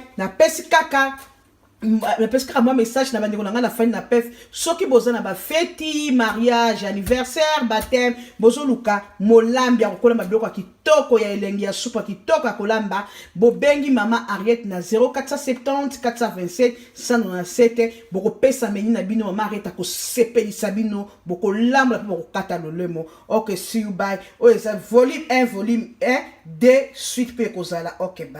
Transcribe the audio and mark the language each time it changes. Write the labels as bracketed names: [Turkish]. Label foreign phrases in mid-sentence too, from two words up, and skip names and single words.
[Lingala] Na pesi kaka moi message na bandeko na fin na pef soki boza na ba feti, mariage, anniversaire, baptême, bozo luka molambi ya kokola mabiloko kitoko ya elengi ya supa kitoko ya kolamba bobengi mama Ariette na 0470 427 197 boko pesa meni na bino mama Ariette ko sepelisa bino boko lamba boko kata lolemo. [English] OK, see you bye. [Lingala] Oh eza volume 1 volume 1 [French] de suite [Lingala] pe kozala. [English] OK, bye.